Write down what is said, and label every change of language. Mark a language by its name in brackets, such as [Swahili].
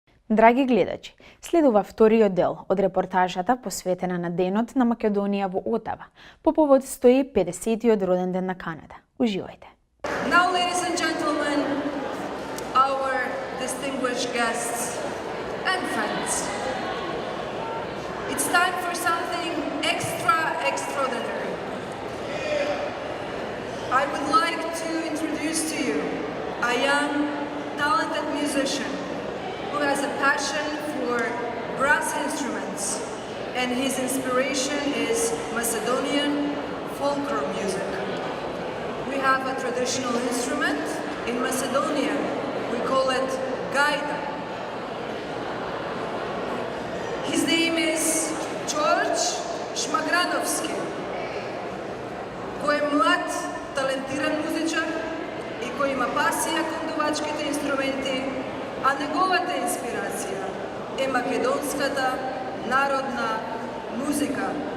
[Macedonian] Драги гледачи, следува вториот дел од репортажата посветена на денот на Македонија во Отава по повод 150-тиот роден ден на Канада. Уживајте. [English] Now, ladies and gentlemen, our distinguished guests and friends, it's time for something extraordinary. I would like to introduce to you a young, talented musician who has a passion for brass instruments, and his inspiration is Macedonian folklore music. We have a traditional instrument in Macedonia. We call it gaida. His name is George Magdenovska, [Macedonian] кој е млад, талентиран музичар и кој има пасија кон дувачките инструменти, а неговата инспирација е македонската народна музика.